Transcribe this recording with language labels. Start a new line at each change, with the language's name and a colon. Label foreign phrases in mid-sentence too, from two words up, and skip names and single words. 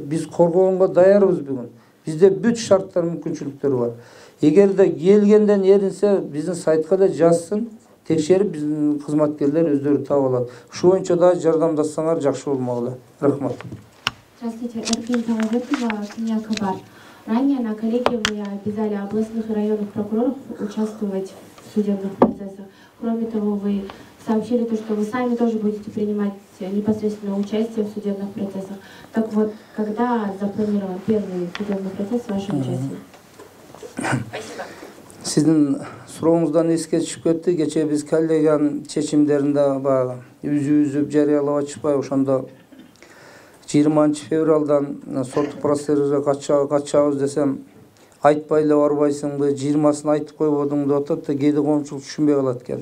Kyrgyz: Биз коргогонго даярбыз бүгүн. Бизде бүт шарттар, мүмкүнчүлүктөр бар. Эгерде келгенден эринсе, биздин сайтка да жазсын, текшерип биздин кызматкерлер өздөрү таап алат. Ушу боюнча да жардамдасаңар жакшы болмок эле. Рахмат.
Russian: Здравствуйте, Эркин Талабекова, Кения Кабар. Ранее на коллегии вы обязали областных и районных прокуроров участвовать в судебных процессах. Кроме того, вы сообщили, что вы сами тоже будете принимать непосредственное участие в судебных процессах. Так вот, когда запланирован первый судебный процесс с вашим участием? Спасибо.
Kyrgyz: Сиздин сурооңуздан эске түшүп кетти. Кечээ биз коллегиянын чечимдеринде баягы үзүп жарыялап атышпай, ошондо 20 февралдан соттук процесске катышабыз десем, айтпай эле барбайсыңбы, 20-сын айтып койбодуң деп атат да, кээде коомчулук түшүнбөй калат экен.